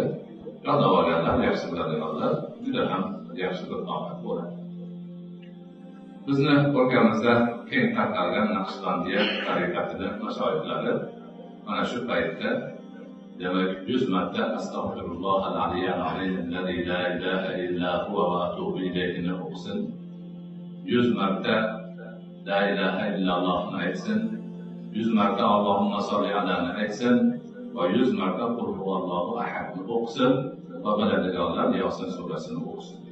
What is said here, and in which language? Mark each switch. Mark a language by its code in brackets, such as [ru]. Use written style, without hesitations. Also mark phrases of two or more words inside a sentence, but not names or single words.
[uz] Yodlab olganlar, yaxshi biladiganlar juda ham yaxshi bir oqibat bo'ladi. Bizni o'rtamizda keng tarqalgan Naqshbandiya tariqatining mashoyihlari mana shu paytda demak 100 marta [ar] أستغفر الله العلي العظيم الذي لا إله إلا هو وأتوب إليه [uz] o'qisin. 100 marta [ar] لا إله إلا الله [uz] aytsin. 100 marta [ar] اللهم صل على [uz] aytsin va 100 marta [ar] قل هو الله أحد [uz] o'qisin va biladiganlar Yosin surasini o'qisin.